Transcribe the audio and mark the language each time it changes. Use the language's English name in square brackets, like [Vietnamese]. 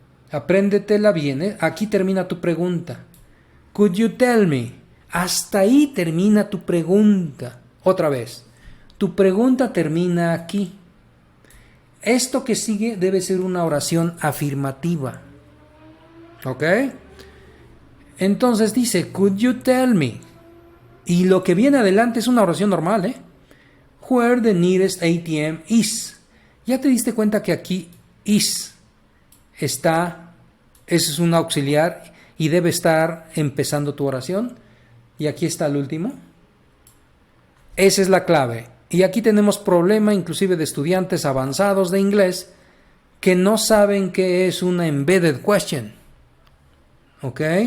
[Spanish] Apréndetela bien, ¿eh? Aquí termina tu pregunta. [English] Could you tell me? [Spanish] Hasta ahí termina tu pregunta. Otra vez. Tu pregunta termina aquí. Esto que sigue debe ser una oración afirmativa. ¿Ok? Entonces dice, [English] could you tell me? [Spanish] Y lo que viene adelante es una oración normal, ¿eh? [English] Where the nearest ATM is. [Spanish] Ya te diste cuenta que aquí is está, ese es un auxiliar y debe estar empezando tu oración. Y aquí está el último. Esa es la clave. Y aquí tenemos problema inclusive de estudiantes avanzados de inglés que no saben qué es una embedded question. ¿Ok?